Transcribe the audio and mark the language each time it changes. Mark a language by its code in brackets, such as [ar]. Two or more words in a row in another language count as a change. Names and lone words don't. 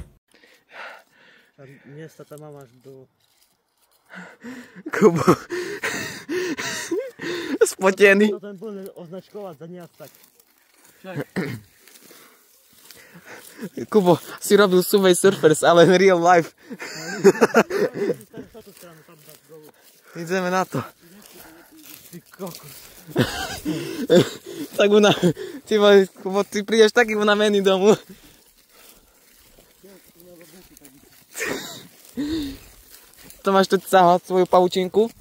[sk] Miesta tam mám až do... Kubo. Spotený. To ten bol označkovať za nejak tak. Kubo, si robil Subway Surfers, ale [en] in real life. [sk] Ideme na to. Ty kokos. Tak Kubo, ty prídeš taký unavený domu. To máš tu cahať svoju pavučinku?